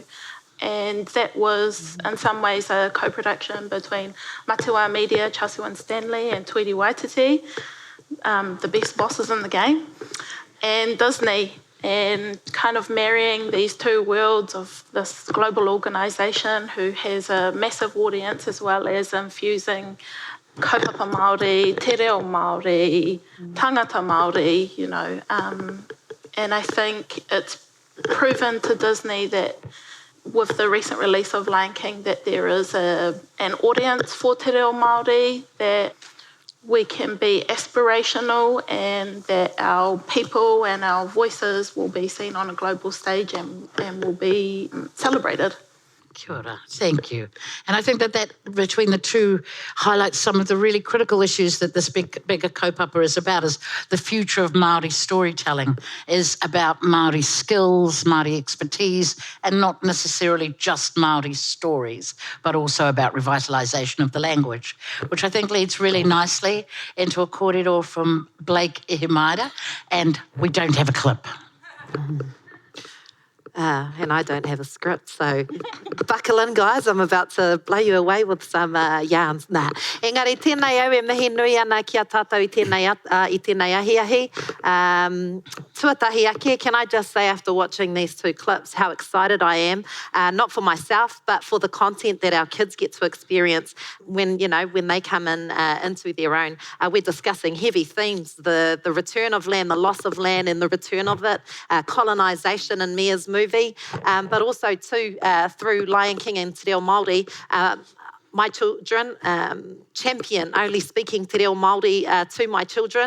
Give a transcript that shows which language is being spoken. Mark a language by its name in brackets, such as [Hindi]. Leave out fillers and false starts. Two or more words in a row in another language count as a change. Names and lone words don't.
[English] And that was, in some ways, a co-production between Matua Media, Chelsea and Stanley, and Tweety Waititi, the best bosses in the game, and Disney, and kind of marrying these two worlds of this global organisation who has a massive audience, as well as infusing [Māori] kaupapa Māori, te reo Māori, tangata Māori, [English] you know. And I think it's proven to Disney that with the recent release of Lion King that there is an audience for [Māori] te reo Māori, [English] that we can be aspirational, and that our people and our voices will be seen on a global stage and will be celebrated. [Māori] Kia ora. [English] Thank you. And I think that between the two highlights some of the really critical issues that this bigger kaupapa is about. Is the future of Māori storytelling is about Māori skills, Māori expertise, and not necessarily just Māori stories, but also about revitalisation of the language, which I think leads really nicely into a kōrero from Blake Ihimaera, and we don't have a clip. And I don't have a script, so buckle in, guys. I'm about to blow you away with some yarns. [Māori] Engari, tēnei au e mihi nui ana ki a tātou I tēnei ahiahi. Tuatahi ake, [English] can I just say, after watching these two clips, how excited I am, not for myself, but for the content that our kids get to experience when they come into their own. We're discussing heavy themes, the return of land, the loss of land and the return of it, colonisation in Mia's movie, but also too through Lion King and [Māori] Te Reo Māori, [English] my children champion only speaking [Māori] Te Reo Māori [English] to my children.